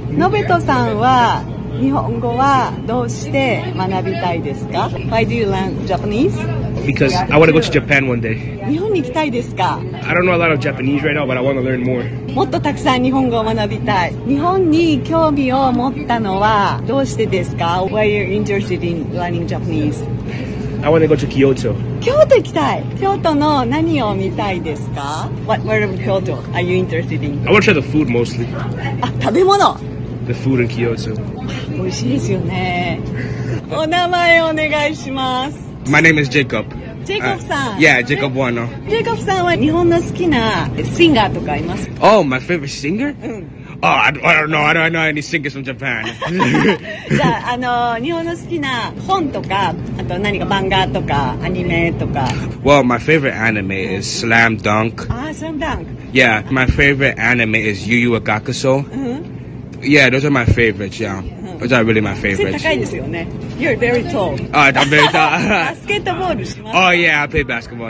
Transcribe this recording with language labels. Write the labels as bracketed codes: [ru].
[ja] ノベトさんは日本語はどうして学びたいですか？ [en] Why do you learn Japanese? Because I want to go to Japan one day. [ja] 日本に行きたいですか? [en] I don't know a lot of Japanese right now, but I want to learn more. [ja] もっとたくさん日本語を学びたい。日本に興味を持ったのはどうしてですか? [en] Why are you interested in learning Japanese? I want to go to Kyoto. [ja] 京都行きたい。京都の何を見たいですか? [en] What part of Kyoto are you interested in? I want to try the food mostly. [ja] あ、食べ物。 [en] The food in Kyoto. [ja] 美味しいですよね。お名前お願いします。 [en] My name is Jacob. [ja] Jacob さん。 [en] Yeah, Jacob Wano. [ja] Jacob さんは日本の好きなシンガーとかいますか? [en] Oh, my favorite singer? Oh, I don't know. I don't know any singers from Japan. [ja] じゃあ、日本の好きな本とか、あと何か漫画とかアニメとか。 [en] Well, my favorite anime is Slam Dunk. Slam Dunk. Yeah, my favorite anime is Yu Yu Hakusho. Yeah, those are my favorites, yeah. Those are really my favorites. You're very tall. I'm very tall. Basketball? Oh, yeah, I play basketball.